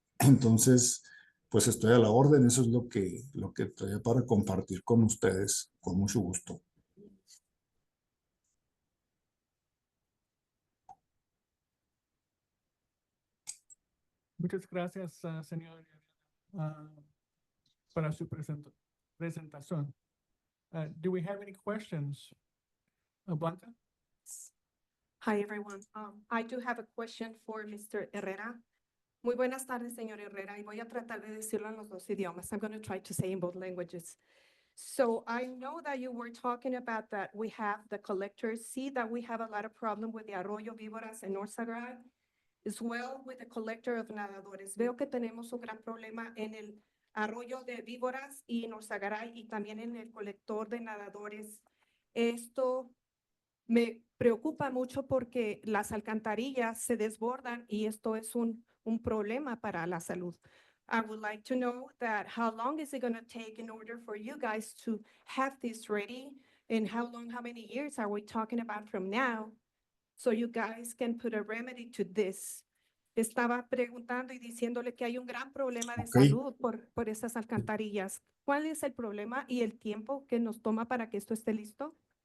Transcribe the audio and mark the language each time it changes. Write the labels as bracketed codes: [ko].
[es] Entonces, pues estoy a la orden, eso es lo que traía para compartir con ustedes, con mucho gusto. Muchas gracias, señor, ah, para su presentación. [en] Do we have any questions? Blanca? Hi, everyone. I do have a question for Mr. Herrera. [es] Muy buenas tardes, señor Herrera, y voy a tratar de decirlo en los dos idiomas. [en] I'm going to try to say in both languages. So I know that you were talking about that we have the collectors, see that we have a lot of problem with the Arroyo Víboras and North Sagray, as well with the collector of nadadores. [es] Veo que tenemos un gran problema en el Arroyo de Víboras y North Sagray y también en el colector de nadadores. Esto me preocupa mucho porque las alcantarillas se desbordan y esto es un problema para la salud. [en] I would like to know that how long is it going to take in order for you guys to have this ready, and how many years are we talking about from now, so you guys can put a remedy to this? [es] Estaba preguntando y diciéndole que hay un gran problema de Ok. salud por esas alcantarillas. ¿Cuál es el problema y el tiempo que nos toma para que esto esté listo?